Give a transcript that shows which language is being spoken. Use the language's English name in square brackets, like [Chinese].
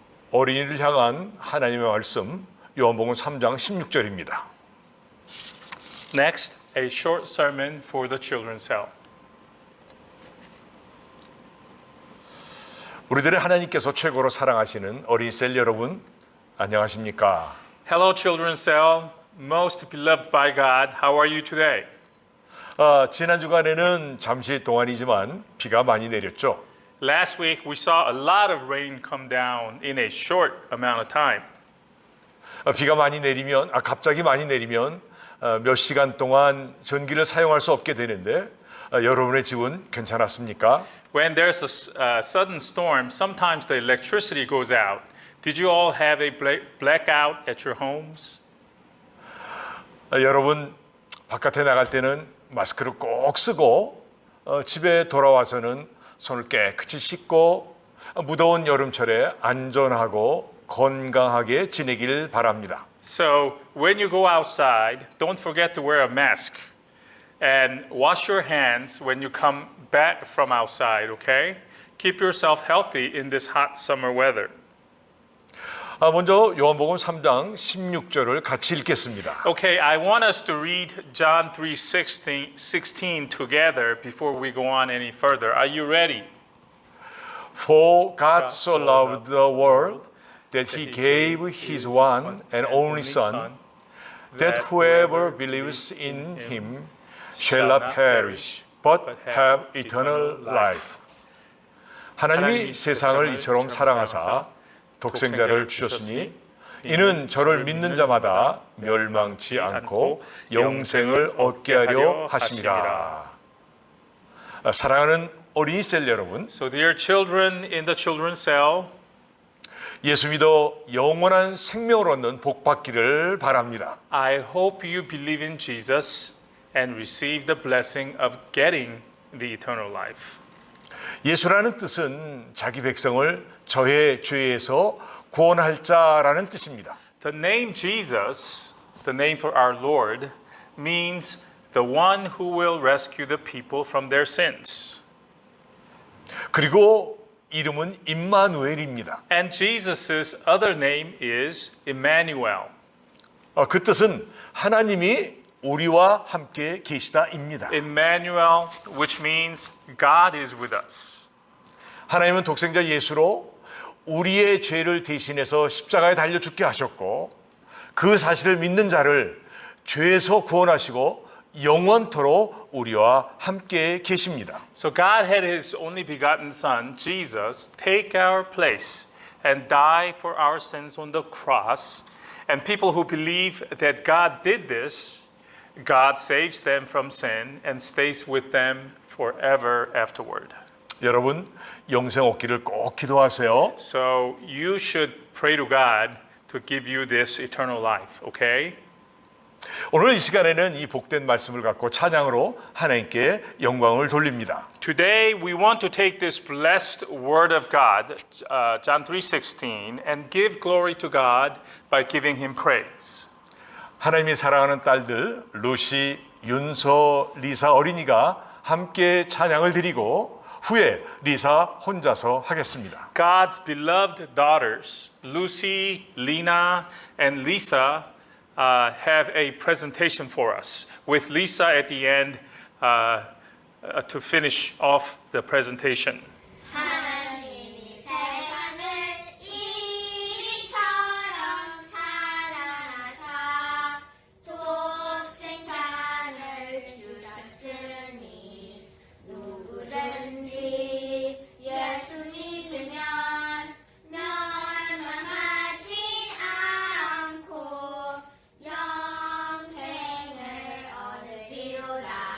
[Korean] 어린이를 향한 하나님의 말씀 요한복음 3장 16절입니다. [English] Next, a short sermon for the children's cell. [Korean] 우리들의 하나님께서 최고로 사랑하시는 어린이 셀 여러분 안녕하십니까? [English] Hello, children's cell. Most beloved by God, how are you today? [Korean] 지난 주간에는 잠시 동안이지만 비가 많이 내렸죠. [English] Last week, we saw a lot of rain come down in a short amount of time. [Korean] 비가 많이 내리면 갑자기 많이 내리면 몇 시간 동안 전기를 사용할 수 없게 되는데 여러분의 집은 괜찮았습니까? [English] When there's a sudden storm, sometimes the electricity goes out. Did you all have a blackout at your homes? [Korean] 여러분 바깥에 나갈 때는 마스크를 꼭 쓰고 집에 돌아와서는 손을 깨끗이 씻고 무더운 여름철에 안전하고 건강하게 지내길 바랍니다. [English] So when you go outside, don't forget to wear a mask and wash your hands when you come back from outside, okay? Keep yourself healthy in this hot summer weather. [Korean] 먼저 요한복음 3장 16절을 같이 읽겠습니다. [English] Okay, I want us to read John 3:16 together before we go on any further. Are you ready? For God so loved the world that he gave his one and only Son, that whoever believes in him shall not perish, but have eternal life. [Korean] 하나님이 세상을 이처럼 사랑하사 독생자를 주셨으니 이는 저를 믿는 자마다 멸망치 않고 영생을 얻게 하려 하심이라. 사랑하는 어린이 셀 여러분, [English] So dear children in the children's cell, [Korean] 예수 믿어 영원한 생명을 얻는 복 받기를 바랍니다. [English] I hope you believe in Jesus and receive the blessing of getting the eternal life. [Korean] 예수라는 뜻은 자기 백성을 저의 죄에서 구원할 자라는 뜻입니다. [English] The name Jesus, the name for our Lord, means the one who will rescue the people from their sins. [Korean] 그리고 이름은 임마누엘입니다. [English] And Jesus' other name is Emmanuel. [Korean] 그 뜻은 하나님이 우리와 함께 계시다입니다. [English] Emmanuel, which means God is with us. [Korean] 하나님은 독생자 예수로 우리의 죄를 대신해서 십자가에 달려 죽게 하셨고 그 사실을 믿는 자를 죄에서 구원하시고 영원토록 우리와 함께 계십니다. [English] So God had his only begotten son, Jesus, take our place and die for our sins on the cross. And people who believe that God did this, God saves them from sin and stays with them forever afterward. [Korean] 여러분 영생 얻기를 꼭 기도하세요. [English] So you should pray to God to give you this eternal life, okay? [Korean] 오늘 이 시간에는 이 복된 말씀을 갖고 찬양으로 하나님께 영광을 돌립니다. [English] Today we want to take this blessed word of God, John 3:16, and give glory to God by giving him praise. [Korean] 하나님이 사랑하는 딸들 루시, 윤서, 리사 어린이가 함께 찬양을 드리고 후에 리사 혼자서 하겠습니다. [English] God's beloved daughters, Lucy, Lena, and Lisa, have a presentation for us, with Lisa at the end to finish off the presentation. [Korean] 하나님이 세상을 이리처럼 사랑하사 독생자를 주셨으니 누구든지 예수 믿으면 멸망하지 않고 영생을 얻으리로다.